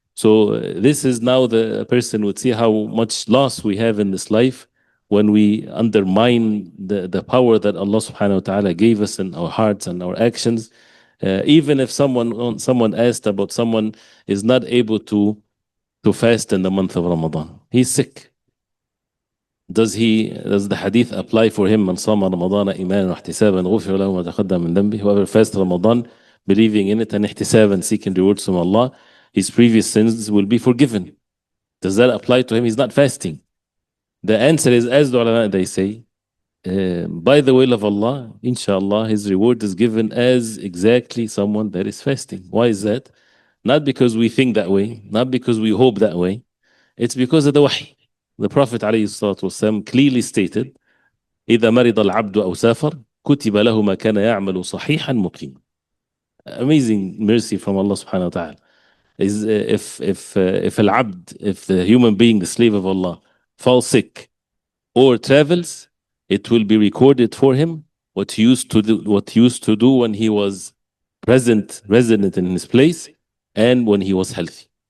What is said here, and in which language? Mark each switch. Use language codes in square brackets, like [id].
[en] So this is now the person would see how much loss we have in this life when we undermine the power that Allah subhanahu wa ta'ala gave us in our hearts and our actions. Even if someone asked about someone is not able to fast in the month of Ramadan, he's sick. Does the hadith apply for him? [ar] من صام رمضان إيمانا واحتسابا غفر له ما تقدم من ذنبه. [en] Whoever fasts Ramadan believing in it and ihtisaban, seeking rewards from Allah, his previous sins will be forgiven. Does that apply to him? He's not fasting. The answer is, as the ulama they say, by the will of Allah, inshallah, his reward is given as exactly someone that is fasting. Why is that? Not because we think that way, not because we hope that way. It's because of the wahy. The Prophet ﷺ clearly stated, [ar] إذا مرض العبد أو سافر كتب له ما كان يعمل صحيحا مقيما. [en] Amazing mercy from Allah subhanahu wa ta'ala. Is if al-abd, if the human being, the slave of Allah, falls sick or travels, it will be recorded for him what he used to do when he was resident in his place and when he was healthy.